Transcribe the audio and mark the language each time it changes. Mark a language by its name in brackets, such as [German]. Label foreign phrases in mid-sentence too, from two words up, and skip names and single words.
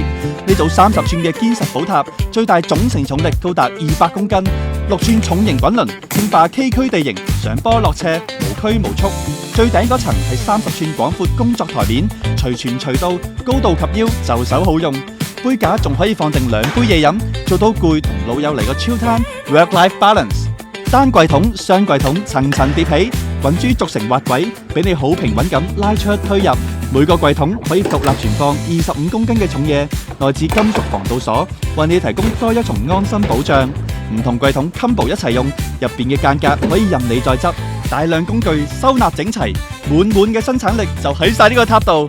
[Cantonese] 呢組30寸嘅堅實寶塔，最大總承重力高達200公斤，6寸重型滾輪，稱霸崎嶇地形，上坡落斜，無拘無束。最頂嗰層係30寸廣闊工作台面，隨傳隨到，高度及腰，就手好用。杯架仲可以放定2杯嘢飲，做到攰同老友嚟個 [English] chill time work-life balance。 [Cantonese] 單櫃桶、雙櫃桶層層疊起，滾珠組成滑軌，俾你好平穩咁拉出推入。每個櫃桶可以獨立存放25公斤嘅重嘢，內置金屬防盜鎖，為你提供多一重安心保障。唔同櫃桶 combo 一齊用，入邊嘅間隔可以任你再執，大量工具收納整齊，滿滿嘅生產力就喺晒呢個塔度。